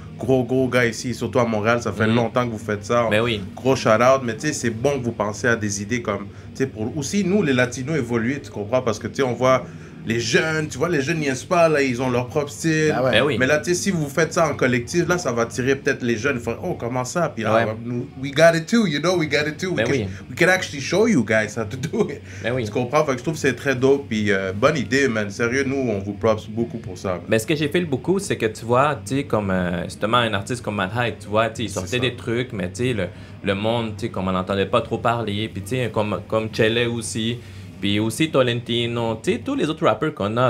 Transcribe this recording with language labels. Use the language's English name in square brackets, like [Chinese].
[French] gros gars ici, surtout à Montréal, ça fait longtemps que vous faites ça. Ben oui. Gros shout-out, mais tu sais, c'est bon que vous pensez à des idées comme, tu sais, pour aussi nous, les Latinos, évoluer, tu comprends, parce que tu sais, on voit les jeunes, tu vois, les jeunes n'y est pas, là, ils ont leur propre style. Ah ouais. Ben oui. Mais là, tu sais, si vous faites ça en collectif, là, ça va tirer peut-être les jeunes. Ils font, oh, comment ça? Puis là, Ouais. [English] we got it too, you know, we got it too. [French] Ben oui. [English] We can actually show you guys how to do it. [French] Ben oui. Tu comprends? Fait que je trouve que c'est très dope. Puis bonne idée, man. Sérieux, nous, on vous props beaucoup pour ça. Man. Mais ce que j'ai fait beaucoup, c'est que tu vois, tu sais, comme justement un artiste comme Mad Hyde, tu vois, tu sais, il sortait ça. des trucs, mais tu sais, le monde, tu sais, comme on n'entendait pas trop parler, puis tu sais, comme Chele aussi, puis aussi Tolentino, tu sais, tous les autres rappers qu'on a,